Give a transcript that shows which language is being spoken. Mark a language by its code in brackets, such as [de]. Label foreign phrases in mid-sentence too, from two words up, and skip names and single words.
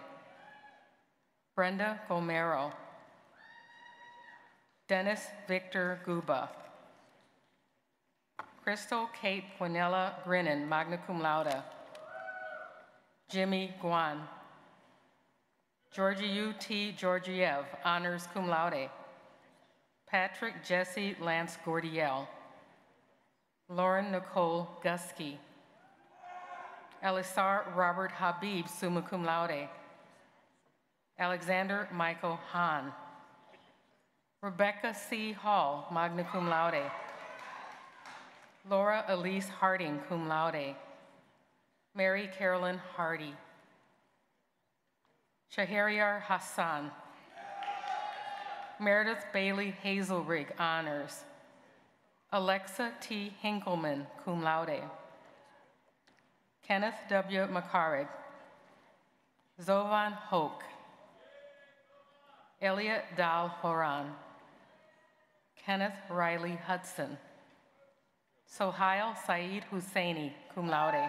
[en] Brenda Gomero. Dennis Victor Guba. Crystal Kate Quinella Grinnan, [la] magna cum laude. [en] Jimmy Guan. Georgiou T. Georgiev, honors [la] cum laude. [en] Patrick Jesse Lance Gordiel. Lauren Nicole Gusky. Elisar Robert Habib, [la] summa cum laude. [en] Alexander Michael Hahn. Rebecca C. Hall, [la] magna cum laude. [en] Laura Elise Harding, [la] cum laude. [en] Mary Carolyn Hardy. Shahriar Hassan. Meredith Bailey Hazelrig, honors. Alexa T. Hinkleman, [la] cum laude. [en] Kenneth W. McCarrig. Zovan Hoke. Elliot Dal Horan. Kenneth Riley Hudson. Sohail Saeed Husseini, [la] cum laude.